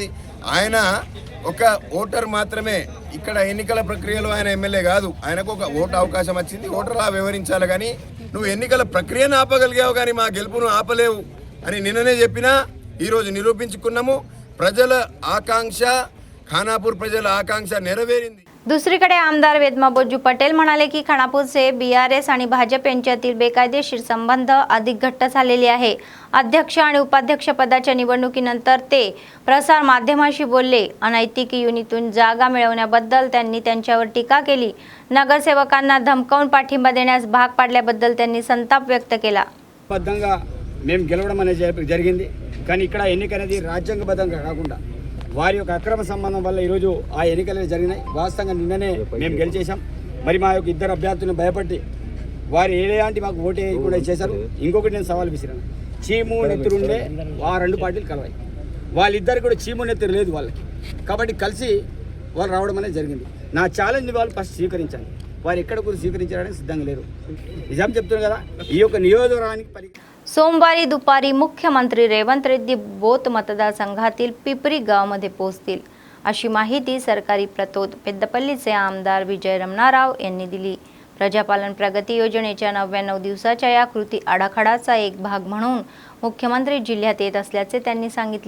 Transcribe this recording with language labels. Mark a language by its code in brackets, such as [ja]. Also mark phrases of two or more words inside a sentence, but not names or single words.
[te] ఆయన ఒక ఓటర్ మాత్రమే, ఇక్కడ ఎన్నికల ప్రక్రియలో ఆయన ఎమ్మెల్యే కాదు. ఆయనకు ఒక ఓటు అవకాశం వచ్చింది, ఓటర్లా వ్యవహరించాలి. కానీ నువ్వు ఎన్నికల ప్రక్రియను ఆపగలిగావు కానీ మా గెలుపును ఆపలేవు అని నిన్ననే చెప్పినా ఈరోజు నిరూపించుకున్నాము. ప్రజల ఆకాంక్ష ఖానాపూర్ ప్రజల ఆకాంక్ష నెరవేరింది. [mr] दुसरीकडे आमदार वेदमा बोज्जू पटेल म्हणाले की खानापूरचे बीआरएस आणि भाजप यांच्यातील बेकायदेशीर संबंध अधिक घट्ट झालेले आहे. अध्यक्ष आणि उपाध्यक्ष पदाच्या निवडणुकीनंतर ते प्रसार माध्यमांशी बोलले. अनैतिक युनीतून जागा मिळवण्याबद्दल त्यांनी त्यांच्यावर टीका केली. नगरसेवकांना धमकावून पाठिंबा देण्यास भाग पाडल्याबद्दल त्यांनी संताप व्यक्त केला. [te] బద్ధంగా మేము గెలవడం అనేది జరిగింది. కానీ ఇక్కడ ఎన్నిక అనేది రాజ్యాంగబద్ధంగా కాకుండా వారి యొక్క అక్రమ సంబంధం వల్ల ఈరోజు ఆ ఎన్నికలు జరిగినాయి. వాస్తవంగా నిన్ననే మేము గెలిచేసాం. మరి మా యొక్క ఇద్దరు అభ్యర్థులను భయపడి వారు ఏలాంటి మాకు ఓటు కూడా చేశారు. ఇంకొకటి నేను సవాల్ విసిరాను, చీము నెత్తురుండే ఆ రెండు పార్టీలు కలవాయి. వాళ్ళిద్దరు కూడా చీము నెత్తురు లేదు వాళ్ళకి, కాబట్టి కలిసి వాళ్ళు రావడం అనేది జరిగింది. నా ఛాలెంజ్ వాళ్ళు ఫస్ట్ స్వీకరించాలి. వారు ఎక్కడ కూడా స్వీకరించడానికి సిద్ధంగా లేరు. నిజం చెప్తున్నారు కదా, ఈ యొక్క నియోజకవర్గానికి [mr] सोमवारी दुपारी मुख्यमंत्री रेवंत रेड्डी बोत मतदारसंघातील पिपरी गावामध्ये पोहोचतील अशी माहिती सरकारी प्रतोद पेद्दपल्लीचे आमदार विजय रमणाराव यांनी दिली. प्रजापालन प्रगती योजनेच्या 99 दिवसाच्या या कृती आराखड्याचा एक भाग म्हणून मुख्यमंत्री जिल्ह्यात येत असल्याचे त्यांनी सांगितले.